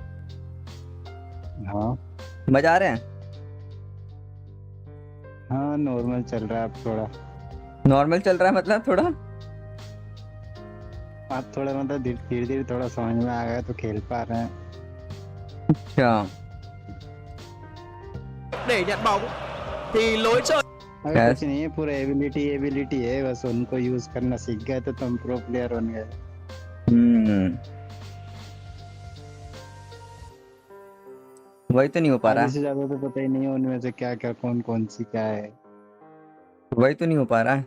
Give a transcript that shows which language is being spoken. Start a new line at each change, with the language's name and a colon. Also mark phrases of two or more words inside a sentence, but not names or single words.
Hindi: हाँ मजा आ रहा है? हाँ नॉर्मल चल रहा है अब थोड़ा। नॉर्मल चल रहा है मतलब थोड़ा? अब थोड़ा मतलब धीरे धीरे थोड़ा समझ में आ गया तो खेल पा रहे हैं। अच्छा। Để nhận bóng thì lối chơi. अरे कुछ नहीं है, पूरा एबिलिटी है, बस उनको यूज करना सीख गए तो तुम
English: pro player
Hindi: बन गए। वही तो नहीं हो पा रहा। इससे ज्यादा तो पता ही नहीं है उनमें से क्या क्या कौन सी क्या है। वही तो नहीं हो पा रहा है।